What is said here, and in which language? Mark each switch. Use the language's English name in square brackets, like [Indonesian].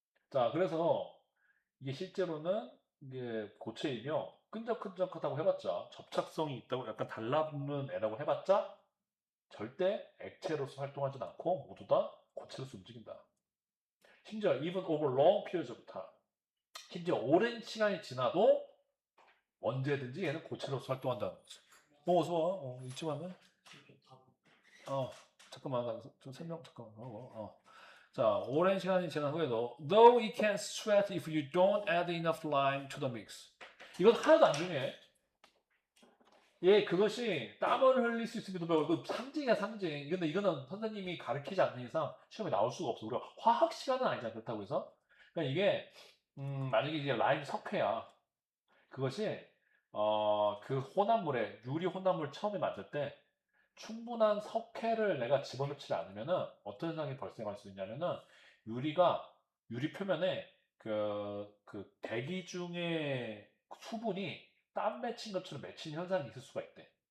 [Korean] 자, 그래서 이게 실제로는 이게 고체이며 끈적끈적하다고 해봤자 접착성이 있다고 약간 달라붙는 애라고 해봤자 절대 액체로서 활동하진 않고 모두 다 고체로서 움직인다. 심지어 [English] even over long periods of time. [Korean] 심지어 오랜 시간이 지나도 언제든지 얘는 고체로서 활동한다는 거지. 어서 와. 잊지 마면. 잠깐만. 좀 설명 잠깐만 하고. 자, 오랜 시간이 지난 후에도 [English] though it can sweat if you don't add enough lime to the mix. [Korean] 이건 하나도 안 중요해. 예, 그것이 땀을 흘릴 수 있음에도 불구하고 그 상징이야, 상징. 근데 이거는 선생님이 가르치지 않는 이상 시험에 나올 수가 없어. 우리가 화학 시간은 아니잖아. 그렇다고 해서. 그러니까 이게 만약에 이제 라임 석회야. 그것이 그 혼합물에 유리 혼합물 처음에 만들 때 충분한 석회를 내가 집어넣지 않으면은 어떤 현상이 발생할 수 있냐면은 유리가 유리 표면에 그 대기 중에 수분이 땀 맺힌 것처럼 맺힌 현상이 있을 수가 있대.